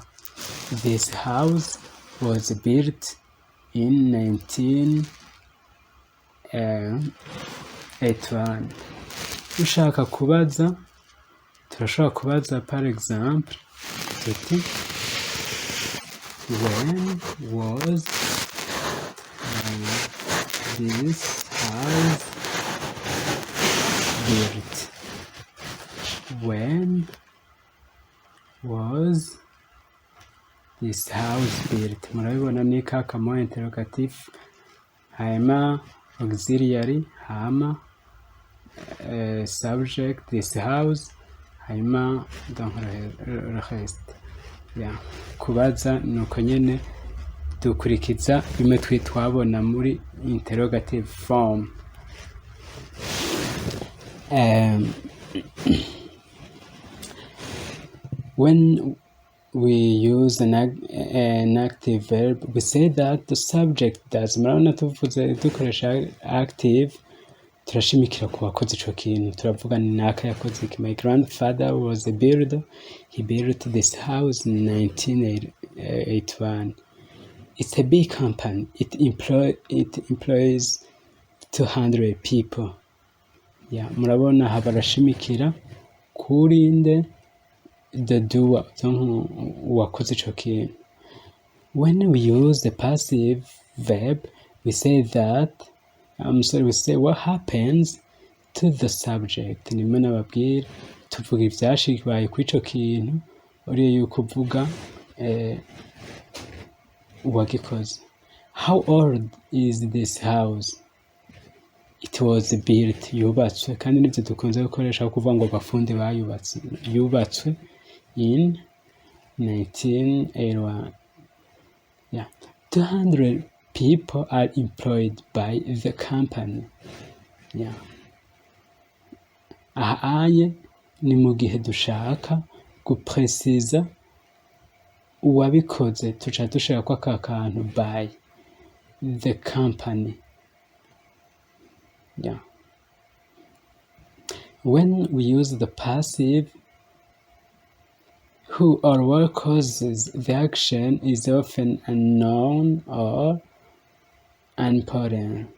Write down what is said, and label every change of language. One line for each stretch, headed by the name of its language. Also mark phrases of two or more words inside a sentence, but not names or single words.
English: This house was built in 1981.
Rundi: Ushaka kubaza turashobora kubaza par exemple tuti
English: when was this house built? When was this house built.
Rundi: Murabibona ni kakamo interrogative, hanyuma auxiliary, hama
English: subject this house,
French: hanyuma donc le reste. Yeah.
Rundi: Kubaza nuko nyene dukurikiza bimwe twabona muri
English: interrogative form. When we use an active verb, we say that the subject does.
Rundi: Murabona tuvuze dukoresha active, turashimikira ku wakoze ico kintu, turavuga ni naka yakoze iki.
English: My grandfather was a builder. He built this house in 1981. It's a big company. It employs 200 people. Yeah,
Rundi: murabona haba barashimikira kurinde
English: the doer,
Rundi: wakoze ico kintu.
English: When we use the passive verb, we say that, we say what happens to the subject.
Rundi: Nimwe nababwira tuvuga ivyashikibaye kuri ico kintu, uriye yuko uvuga uwagikoze.
English: How old is this house? It was built.
Rundi: Yubatswe, kandi nivyo dukunze gukoresha kuvuga ngo abafundi bayubatse. Yubatswe
English: in 1981. Yeah. 200 people are employed by the company. Yeah.
Rundi: Ahaye ni mu gihe dushaka gupresiza uwabikoze, tuca dushaka ko aka kantu
English: by the company. Yeah. When we use the passive, who or what causes the action is often unknown or unimportant.